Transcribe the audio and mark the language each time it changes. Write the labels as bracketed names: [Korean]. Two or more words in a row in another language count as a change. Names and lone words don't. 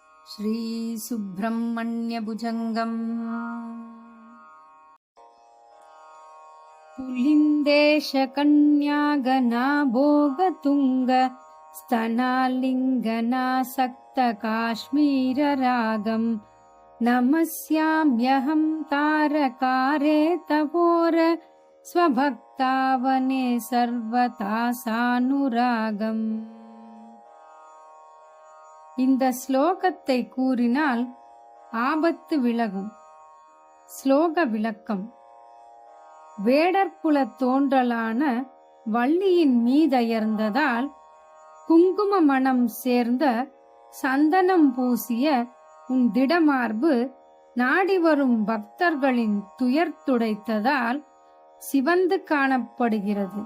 [Sanskrit] श्रीसुब्रह्मण्यभुजङ्गम् पुलिन्देशकन्यागनाभोगतुङ्ग स्तनालिङ्गनासक्तकाश्मीररागम् नमस्याम्यहं तारकारे तपोर स्वभक्तावने सर्वथा सानुरागम्. [Tamil] இந்த ஸ்லோகத்தை கூறினால் ஆபத்து விலகும். ஸ்லோக விளக்கம். வேடர்குல தோன்றலான வள்ளியின் மீதயர்ந்ததால் குங்கும மணம் சேர்ந்த சந்தனம் பூசிய உன் திடமார்பு நாடி வரும் பக்தர்களின் துயர் துடைத்ததால் சிவந்து காணப்படுகிறது.